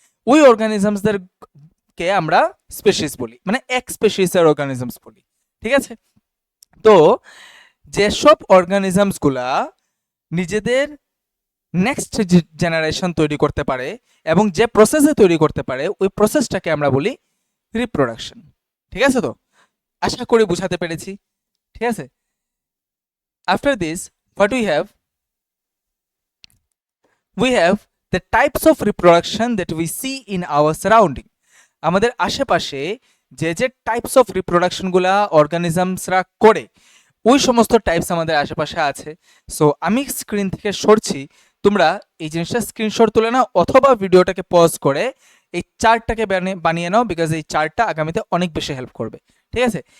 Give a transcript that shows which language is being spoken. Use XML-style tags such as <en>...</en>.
<bn>ওই অর্গানিজমসদেরকে আমরা স্পেশিস বলি, মানে এক স্পেশিসের অর্গানিজমস বলি। ঠিক আছে? তো যেসব অর্গানিজমসগুলা নিজেদের নেক্সট জেনারেশন তৈরি করতে পারে এবং যে প্রসেসে তৈরি করতে পারে, ওই প্রসেসটাকে আমরা বলি রিপ্রোডাকশন। ঠিক আছে? তো আশা করি বুঝাতে পেরেছি। ঠিক আছে?</bn> <en>After this what we have the types of reproduction that we see in our surrounding.</en> <bn>আমাদের আশেপাশে যে যে টাইপস অফ রিপ্রোডাকশনগুলা অর্গানিজমসরা করে, ওই সমস্ত টাইপস আমাদের আশেপাশে আছে। সো আমি স্ক্রিন থেকে সরছি, তোমরা এই জিনিসটা স্ক্রিনশট তুলে নাও অথবা ভিডিওটাকে পজ করে এই চার্টটাকে বানিয়ে নাও, বিকজ এই চার্টটা আগামীতে অনেক বেশি হেল্প করবে। ঠিক আছে?</bn>